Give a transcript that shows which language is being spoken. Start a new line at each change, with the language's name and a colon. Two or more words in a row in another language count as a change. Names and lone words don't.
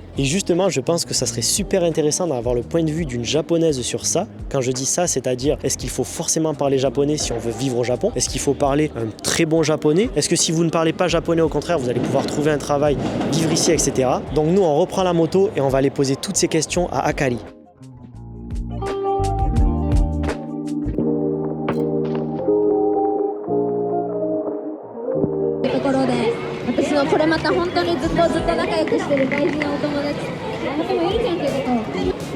French: Et justement, je pense que ça serait super intéressant d'avoir le point de vue d'une japonaise sur ça. Quand je dis ça, c'est-à-dire, est-ce qu'il faut forcément parler japonais si on veut vivre au Japon? Est-ce qu'il faut parler un très bon japonais? Est-ce que si vous ne parlez pas japonais, au contraire, vous allez pouvoir trouver un travail, vivre ici, etc. Donc nous, on reprend la moto et on va aller poser toutes ces questions à Akari.
Japanese: ところで、私のこれまた本当にずっと仲良くしてる大事なお友達、あなたもゆりちゃんっていうことを。